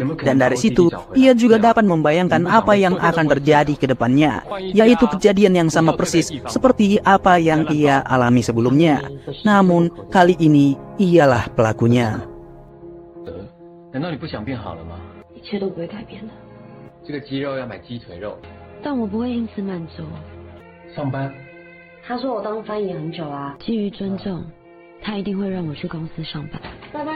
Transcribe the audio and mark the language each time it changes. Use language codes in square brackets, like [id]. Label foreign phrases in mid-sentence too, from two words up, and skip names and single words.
[id] Dan dari situ, ia juga dapat membayangkan apa yang akan terjadi ke depannya, yaitu kejadian yang sama persis seperti apa yang ia alami sebelumnya. Namun, kali ini ialah pelakunya. [zh] 难道你不想变好了吗？一切都不会改变的，这个鸡肉要买鸡腿肉。但我不会因此满足。上班。他说我当翻译很久啊，基于尊重，他一定会让我去公司上班。拜拜。